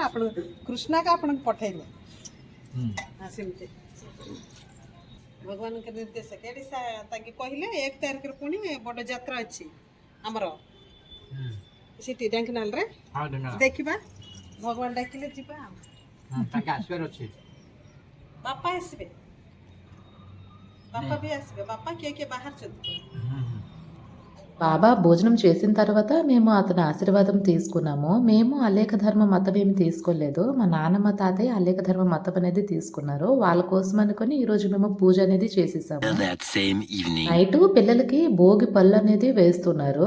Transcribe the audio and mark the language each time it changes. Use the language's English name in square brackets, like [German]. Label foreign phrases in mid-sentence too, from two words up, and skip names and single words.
[Odia] ଆପଣ କୃଷ୍ଣକୁ ଆପଣଙ୍କୁ ପଠେଇଲେ ସେମିତି ଭଗବାନଙ୍କ ନିର୍ଦ୍ଦେଶ ଏଠି ତାଙ୍କେ କହିଲେ 1 ତାରିଖରେ ପୁଣି ବଡ଼ ଯାତ୍ରା ଅଛି ଆମର ସେଠି ଢେଙ୍କାନାଳରେ ଦେଖିବା। ଭଗବାନ ଡାକିଲେ ଯିବା। ବାପା ଆସିବେ, ବାପା ବି ଆସିବେ। ବାପା କିଏ ବାହାରିଛନ୍ତି। [Telugu] బాబా భోజనం చేసిన తర్వాత మేము అతని ఆశీర్వాదం తీసుకున్నాము. మేము అలేఖ ధర్మ మతం ఏమి తీసుకోలేదు. మా నాన్నమ్మ తాతయ్య అలేఖ ధర్మ మతం అనేది తీసుకున్నారు. వాళ్ళ కోసం అనుకుని ఈరోజు మేము పూజ అనేది చేసేసాము. నైట్ పిల్లలకి భోగి పళ్ళు అనేది వేస్తున్నారు.